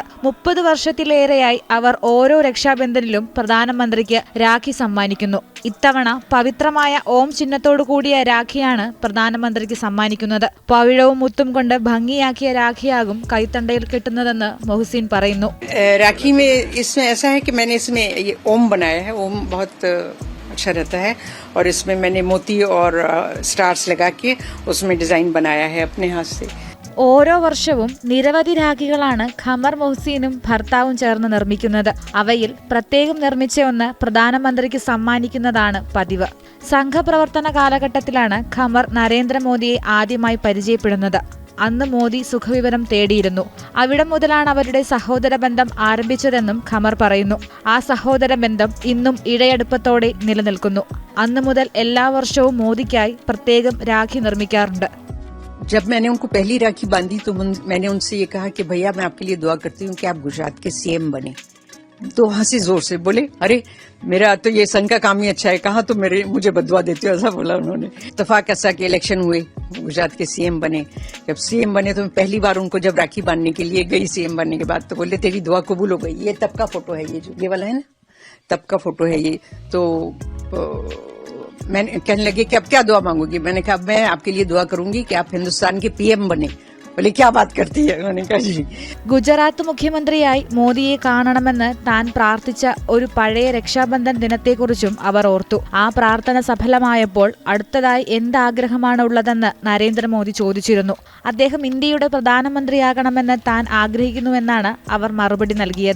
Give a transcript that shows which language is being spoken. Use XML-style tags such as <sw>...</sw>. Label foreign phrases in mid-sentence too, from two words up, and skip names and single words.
<ml>30 വർഷത്തിലേറെയായി അവർ ഓരോ രക്ഷാബന്ധനിലും പ്രധാനമന്ത്രിക്ക് രാഖി സമ്മാനിക്കുന്നു. ഇത്തവണ പവിത്രമായ ഓം ചിഹ്നത്തോടു കൂടിയ രാഖിയാണ് പ്രധാനമന്ത്രിക്ക് സമ്മാനിക്കുന്നത്. പവിഴവും മുത്തും കൊണ്ട് ഭംഗിയാക്കിയ രാഖിയാകും കൈത്തണ്ടയിൽ കെട്ടുന്നതെന്ന് മൊഹസിൻ പറയുന്നു.</ml> <hi>राखी में इसमें ऐसा है कि मैंने इसमें ये ओम बनाया है. ओम बहुत अच्छा रहता है और इसमें मैंने मोती और स्टार्स लगा के उसमें डिजाइन बनाया है अपने हाथ से.</hi> <ml>ഓരോ വർഷവും നിരവധി രാഖികളാണ് ഖമർ മൊഹ്സീനും ഭർത്താവും ചേർന്ന് നിർമ്മിക്കുന്നത്. അവയിൽ പ്രത്യേകം നിർമ്മിച്ച ഒന്ന് പ്രധാനമന്ത്രിക്ക് സമ്മാനിക്കുന്നതാണ് പതിവ്. സംഘപ്രവർത്തന കാലഘട്ടത്തിലാണ് ഖമർ നരേന്ദ്രമോദിയെ ആദ്യമായി പരിചയപ്പെടുന്നത്. അന്ന് മോദി സുഖവിവരം തേടിയിരുന്നു. അവിടം മുതലാണ് അവരുടെ സഹോദര ബന്ധം ആരംഭിച്ചതെന്നും ഖമർ പറയുന്നു. ആ സഹോദര ബന്ധം ഇന്നും ഇഴയടുപ്പത്തോടെ നിലനിൽക്കുന്നു. അന്നു മുതൽ എല്ലാ വർഷവും മോദിക്കായി പ്രത്യേകം രാഖി നിർമ്മിക്കാറുണ്ട്.</ml> <hi>जब मैंने उनको पहली राखी बांधी तो मैंने उनसे ये कहा कि भैया मैं आपके लिए दुआ करती हूँ कि आप गुजरात के सीएम बने. तो हंसी जोर से बोले, अरे मेरा तो ये सन का काम ही अच्छा है, कहा तो मुझे बदुआ देते हो, ऐसा बोला उन्होंने. इत्तेफाक ऐसा कि इलेक्शन हुए, गुजरात के सीएम बने. जब सीएम बने तो मैं पहली बार उनको जब राखी बांधने के लिए गई सीएम बनने के बाद, तो बोले तेरी दुआ कबूल हो गई. ये तब का फोटो है, ये जो ये वाला है ना, तब का फोटो है ये. तो मैंने कहने लगे कि अब क्या दुआ मांगोगी. मैंने कहा मैं आपके लिए दुआ करूंगी कि आप हिंदुस्तान के पीएम बने. बोले क्या बात करती है. उन्होंने कहा जी.</hi> <ml>ഗുജറാത്ത് മുഖ്യമന്ത്രിയായി മോദിയെ കാണണമെന്ന് താൻ പ്രാർത്ഥിച്ച ഒരു പഴയ രക്ഷാബന്ധൻ ദിനത്തെക്കുറിച്ചും അവർ ഓർത്തു. ആ പ്രാർത്ഥന സഫലമായപ്പോൾ അടുത്തതായി എന്താഗ്രഹമാണ് ഉള്ളതെന്ന് നരേന്ദ്രമോദി ചോദിച്ചിരുന്നു. അദ്ദേഹം ഇന്ത്യയുടെ പ്രധാനമന്ത്രിയാകണമെന്ന് താൻ ആഗ്രഹിക്കുന്നുവെന്നാണ് അവർ മറുപടി നൽകിയത്.</ml>